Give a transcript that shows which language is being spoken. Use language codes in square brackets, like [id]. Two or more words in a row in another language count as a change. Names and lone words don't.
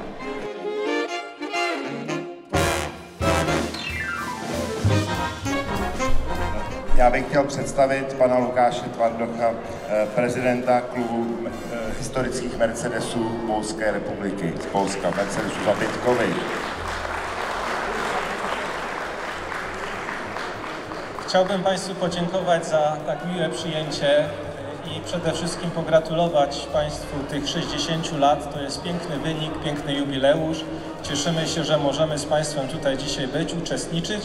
[cs] Já bych chtěl představit pana Lukáše Tvardocha, prezidenta klubu historických Mercedesů Polské republiky, z Polska, Mercedesu Zabytkovi. [pl] Chciałbym Państwu podziękować za tak miłe przyjęcie i przede wszystkim pogratulować Państwu tych 60 lat. To jest piękny wynik, piękny jubileusz. Cieszymy się, że możemy z Państwem tutaj dzisiaj być, uczestniczyć.